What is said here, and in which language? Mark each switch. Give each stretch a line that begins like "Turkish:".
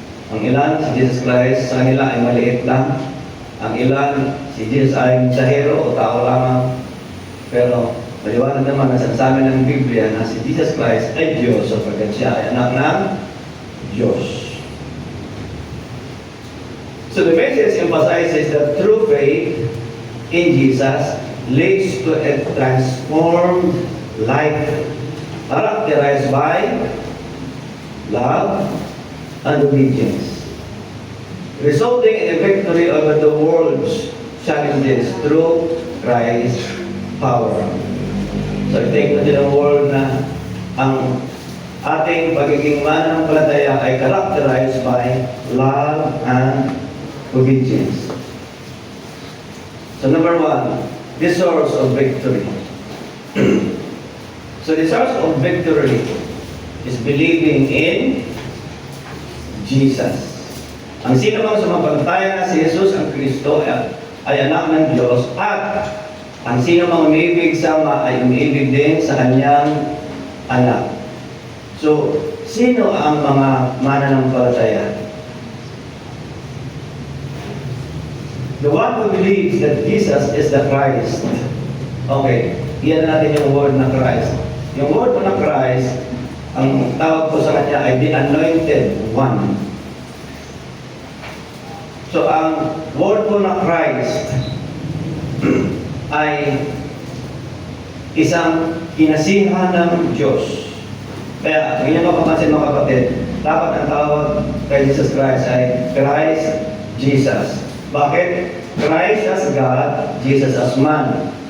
Filipino: Ang ilan, si Jesus Christ sa kanila ay maliit lang. Ang ilan, si Jesus ay mensahero o tao lamang. Pero maliwanag naman na sinasabi ng Biblia na si Jesus Christ ay Diyos sapagkat siya ay anak ng Diyos.
English: So the message emphasizes that true faith in Jesus leads to a transformed life characterized by love and obedience, resulting in a victory over the world's challenges through Christ's power.
Filipino: So take natin ang world na ang ating pagiging mananampalataya ay
English: characterized by love and obedience. So number one, the source of victory. So the source of victory is believing in Jesus.
Filipino: Ang sino mang sumampalataya na si Jesus ang Kristo ay anak ng Diyos at ang sino mang umiibig sa Ama ay umiibig din sa kanyang anak. So, sino ang mga mananampalataya?
English: The one who believes that Jesus is the Christ.
Filipino: Okay, iyan natin yung word na Christ. Yung word na Christ, ang tawag po sa kanya ay
English: the Anointed One.
Filipino: So, ang word po na Christ ay isang kinasihan ng Diyos. Kaya, ganyan mapapansin mga kapatid, dapat ang tawag kay Jesus Christ ay Christ Jesus. Bakit?
English: Christ as God, Jesus as man.